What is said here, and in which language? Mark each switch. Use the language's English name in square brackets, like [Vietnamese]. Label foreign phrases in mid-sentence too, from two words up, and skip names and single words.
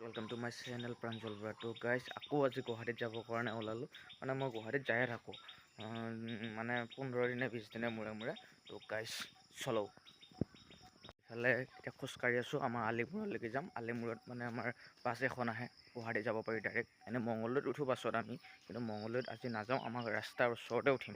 [English] welcome to my channel Pranjal Bora. [Assamese] तो गाइस আকৌ আজি গুৱাহাটীত যাবৰ কাৰণে ওলালোঁ। মানে মই গুৱাহাটীত যায়ে থাকোঁ, মানে 15 দিনে 20 দিনে মূৰে মূৰে। তো গাইস চলো। ইফালে এতিয়া খোজকাঢ়ি আছোঁ, আমাৰ আলিমূৰলৈকে যাম। আলিমূৰত মানে আমাৰ বাছ এখন আহে, গুৱাহাটী যাব পাৰি ডাইৰেক্ট। এনেই মংগলদৈত উঠোঁ বাছত আমি, কিন্তু মংগলদৈত আজি নাযাওঁ, আমাৰ ৰাস্তাৰ ওচৰতে উঠিম।